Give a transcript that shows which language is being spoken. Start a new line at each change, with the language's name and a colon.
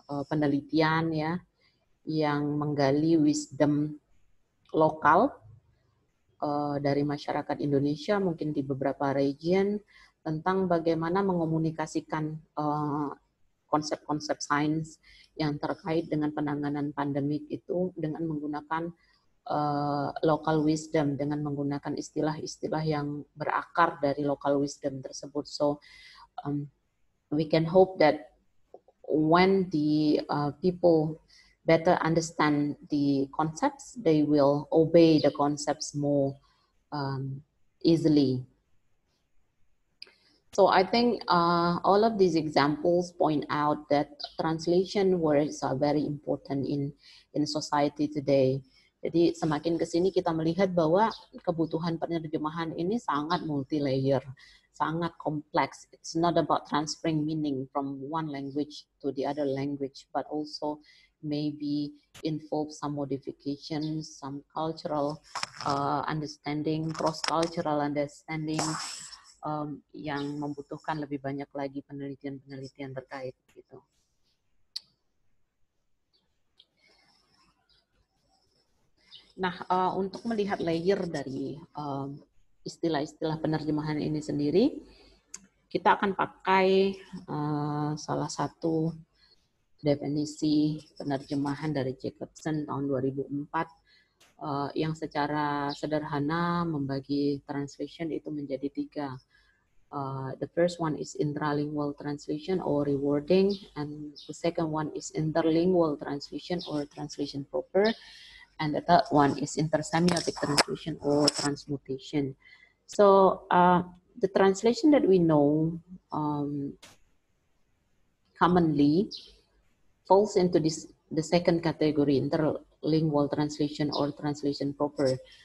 Indonesian: penelitian ya yang menggali wisdom lokal dari masyarakat Indonesia, mungkin di beberapa region, tentang bagaimana mengomunikasikan konsep-konsep sains yang terkait dengan penanganan pandemik itu dengan menggunakan local wisdom, dengan menggunakan istilah-istilah yang berakar dari local wisdom tersebut.
English: So we can hope that when the people better understand the concepts, they will obey the concepts more easily. So I think all of these examples point out that translation words are very important in society today.
Indonesian: Jadi semakin ke sini kita melihat bahwa kebutuhan penerjemahan ini sangat multi-layer, sangat kompleks.
English: It's not about transferring meaning from one language to the other language, but also maybe involve some modifications, some cultural understanding, cross-cultural understanding,
Indonesian: yang membutuhkan lebih banyak lagi penelitian-penelitian terkait gitu. Nah, untuk melihat layer dari istilah-istilah penerjemahan ini sendiri, kita akan pakai salah satu definisi penerjemahan dari Jacobson tahun 2004 yang secara sederhana membagi translation itu menjadi 3.
English: The first one is intralingual translation or rewording, and the second one is interlingual translation or translation proper, and the third one is intersemiotic translation or transmutation. So the translation that we know commonly falls into the second category, interlingual translation or translation proper.